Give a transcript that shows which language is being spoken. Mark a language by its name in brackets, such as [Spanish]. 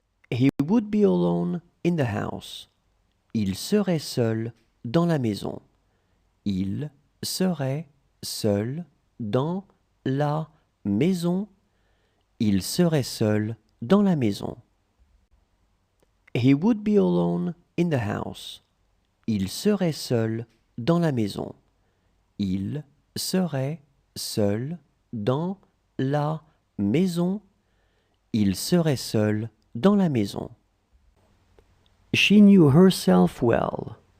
[English] He would be alone in the house. [French] Il serait seul dans la maison. Il serait seul dans la maison. Il serait seul dans la maison. [English] He would be alone in the house. [French] Il serait seul dans la maison. Il serait seul dans la maison. Il serait seul dans la maison. [English] She knew herself well.